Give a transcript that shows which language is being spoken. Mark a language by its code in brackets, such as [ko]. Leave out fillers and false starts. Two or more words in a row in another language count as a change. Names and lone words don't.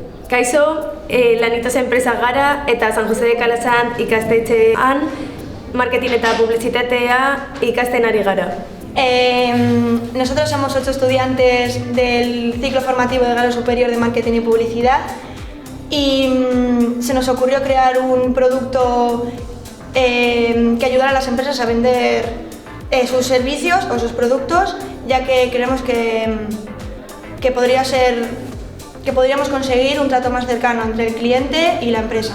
[eu] Kaixo, Lanitos enpresa gara eta San Jose de Calasan ikastetxean marketing eta publizitatea ikasten ari gara. [es] Nosotros somos 8 estudiantes del ciclo formativo de grado superior de marketing y publicidad y se nos ocurrió crear un producto que ayudara a las empresas a vender sus servicios o sus productos, ya que creemos que podríamos conseguir un trato más cercano entre el cliente y la empresa.